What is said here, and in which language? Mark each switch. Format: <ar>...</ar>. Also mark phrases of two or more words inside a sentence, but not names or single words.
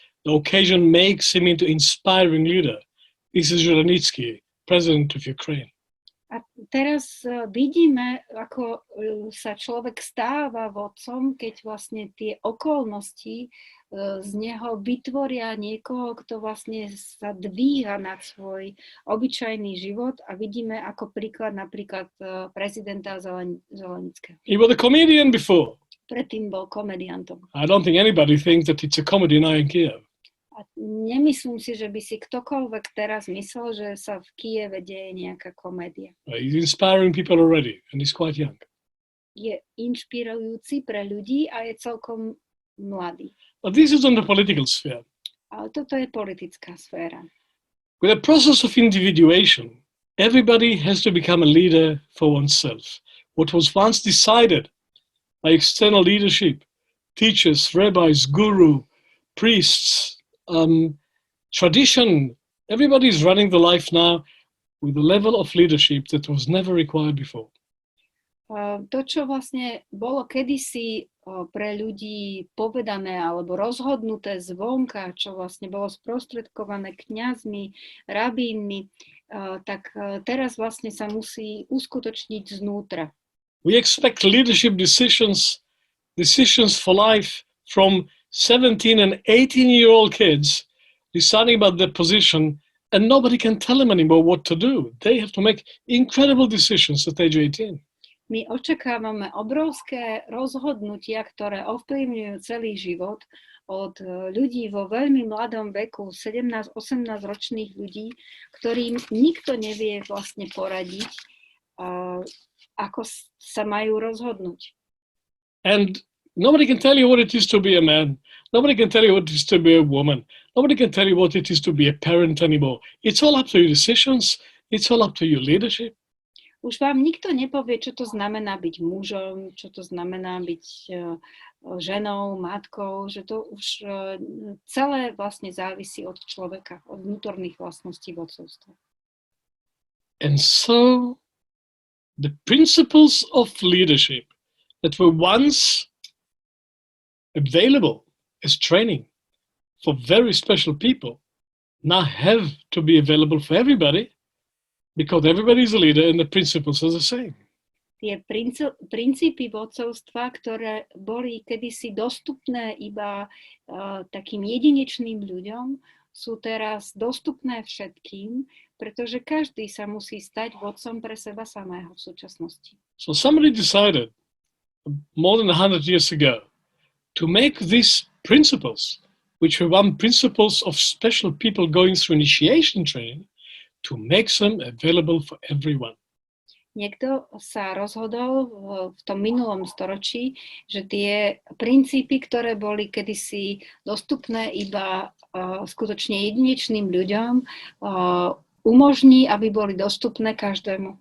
<en>The occasion makes him into inspiring leader. This is Zelensky, president of Ukraine.</en> <sk>A teraz vidíme, ako sa človek stáva vodcom, keď vlastne tie okolnosti z neho vytvoria niekoho, kto vlastne sa dvíha nad svoj obyčajný život a vidíme ako príklad napríklad prezidenta Zelenskyho.</sk> <en>He was a comedian before.</en> <sk>Predtým bol komediantom.</sk> <en>I don't think anybody thinks that it's a comedy now in Kiev.</en> <sk>A nemyslím si, že by si ktokoľvek teraz myslel, že sa v Kieve deje nejaká komédia.</sk> <en>He's inspiring people already, and he's quite young.</en> <sk>Je inšpirujúci pre ľudí a je celkom mladý.</sk> <en>But this is on the political sphere.</en> <sk>Ale toto je politická sféra.</sk> <en>With the process of individuation, everybody has to become a leader for oneself. what was once decided by external leadership, teachers, rabbis, guru, priests, tradition. Everybody's running the life now with a level of leadership that was never required before.</en> <sk>To, čo vlastne bolo kedysi pre ľudí povedané alebo rozhodnuté zvonka, čo vlastne bolo sprostredkované kňazmi, rabínmi, tak teraz vlastne sa musí uskutočniť znútra.</sk> <en>We expect leadership decisions for life from 17 and 18-year-old kids deciding about their position, and nobody can tell them anymore what to do. They have to make incredible decisions at age 18.</en> <sk>My očakávame obrovské rozhodnutia, ktoré ovplyvňujú celý život od ľudí vo veľmi mladom veku, 17-18 ročných ľudí, ktorým nikto nevie vlastne poradiť, ako sa majú rozhodnúť.</sk> <en>And nobody can tell you what it is to be a man. Nobody can tell you what it is to be a woman. Nobody can tell you what it is to be a parent anymore. It's all up to your decisions. It's all up to your leadership.</en> <sk>Už vám nikto nepovie, čo to znamená byť mužom, čo to znamená byť ženou, matkou, že to už celé vlastne závisí od človeka, od vnútorných vlastností vodcovstva.</sk> <en>And so the principles of leadership that were once available as training for very special people now have to be available for everybody, because everybody is a leader and the principles are the same.</en> <sk>Tie princípy vodcovstva, ktoré boli kedysi dostupné iba takým jedinečným ľuďom, sú teraz dostupné všetkým, pretože každý sa musí stať vodcom pre seba samého v súčasnosti.</sk> <en>So somebody decided more than 100 years ago to make these principles, which were one principles of special people going through initiation training, to make them available for everyone.</en> <sk>Niekto sa rozhodol v tom minulom storočí, že tie princípy, ktoré boli kedysi dostupné iba skutočne jedinečným ľuďom, umožní, aby boli dostupné každému.</sk>